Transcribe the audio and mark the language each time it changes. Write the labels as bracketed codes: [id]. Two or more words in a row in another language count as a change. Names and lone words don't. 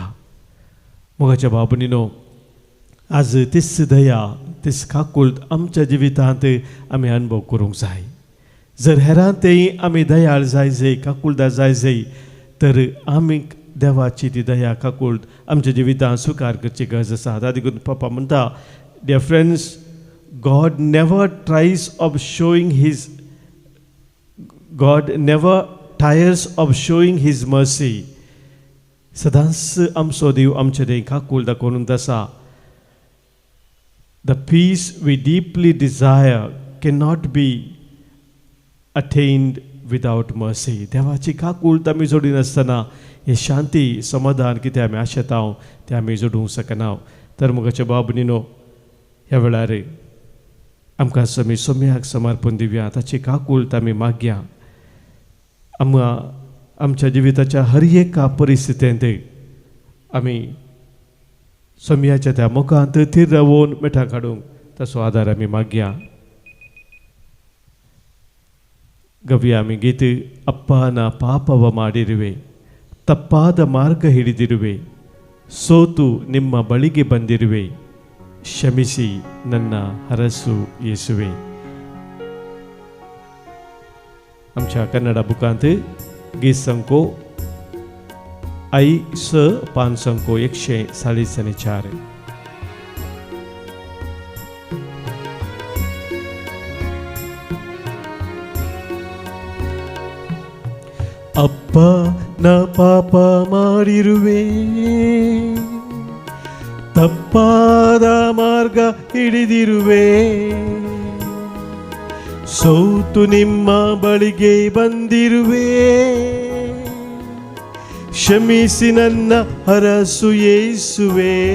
[kok] मोगाच्या भाव भयणीनो, आज तीच दया तीच काकुळट आमच्या जिवितांत आमी अनुभव करूंक जाय. जर हेरांतय आमी दयाळ जाय काकुळटा जाय तर आमी देवाची ती दया काकुळट आमच्या जिवितांत स्वीकार करची गरज आसा. देखून पापा म्हणटा, [en] Dear friends, God never tires of showing his mercy. [kok] सदांच आमचो देव आमचे देव काकुळ दाखोवन आसा. [en] The peace we deeply desire cannot be attained without mercy. [kok] देवाची काकुळट आमी जोडी नासतना हे शांती समाधान कितें आमी आशेता तें आमी जोडूंक शकना. तर मोगाचे भाव भयणीनो, ह्या वेळार आमकां आमी सोम्याक समर्पण दिवया. ताची काकुळट आमी मागया. आमच्या जिविताच्या हर एका परिस्थितींत आमी सोम्याच्या त्या मुखांत थीर रावून मिठा काडूंक ताचो आदार आमी मागया. [kn] ಗವಿಯ ಗೀತೆ ಅಪ್ಪನ ಪಾಪವ ಮಾಡಿರುವೆ, ತಪ್ಪಾದ ಮಾರ್ಗ ಹಿಡಿದಿರುವೆ, ಸೋತು ನಿಮ್ಮ ಬಳಿಗೆ ಬಂದಿರುವೆ, ಕ್ಷಮಿಸಿ ನನ್ನ ಹರಸು ಯೇಸುವೆ. [kok] आमच्या कन्नडा बुकांत गीत संको पान संको 144. [kn] ಅಪ್ಪ ನ ಪಾಪ ಮಾಡಿರುವೆ, ತಪ್ಪಾದ ಮಾರ್ಗ ಹಿಡಿದಿರುವೆ, ಸೋತು ನಿಮ್ಮ ಬಳಿಗೆ ಬಂದಿರುವೆ, ಕ್ಷಮಿಸಿ ನನ್ನ ಹರಸು ಯೇಸುವೆ.